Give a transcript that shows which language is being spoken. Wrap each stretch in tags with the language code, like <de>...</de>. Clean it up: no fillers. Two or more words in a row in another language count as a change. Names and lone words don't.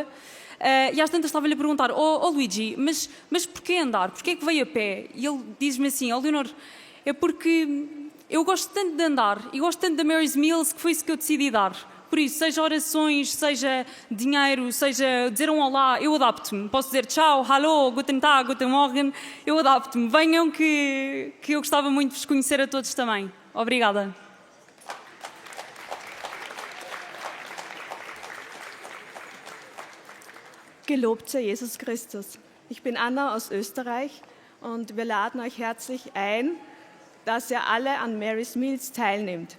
<pt>E às tantas estava-lhe a perguntar, Luigi, mas porquê andar? Porquê que veio a pé? E ele diz-me assim, Leonor, é porque eu gosto tanto de andar e gosto tanto da Mary's Meals que foi isso que eu decidi dar. Por isso, seja orações, seja dinheiro, seja dizer um olá, eu adapto-me. Posso dizer tchau,</pt> <de>hallo, guten Tag, guten Morgen,</de> <pt>eu adapto-me. Venham que eu gostava muito de vos conhecer a todos também. Obrigada.</pt> <de>Gelobt sei Jesus Christus. Ich bin Anna aus Österreich und wir laden euch herzlich ein, dass ihr alle an Mary's Meals teilnehmt.</de>